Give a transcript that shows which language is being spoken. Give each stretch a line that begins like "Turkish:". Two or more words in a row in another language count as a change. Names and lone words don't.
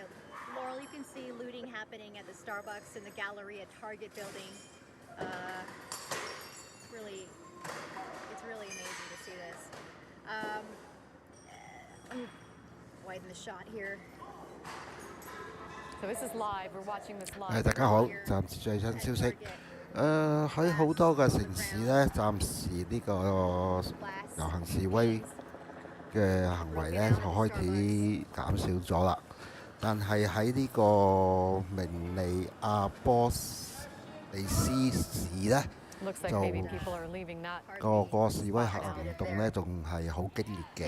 English: Laurel, you can see looting happening at the Starbucks and the Galleria Target building. It's really amazing to see this. Let me widen the shot here. So this is live. We're watching this live.
Cantonese: 大家好，暫時最新消息。喺好多嘅城市呢，暫時呢個遊行示威嘅行為呢，就開始減少咗啦。但係喺呢個明尼阿波利斯市呢，就個示威行動呢，仲係好激烈嘅。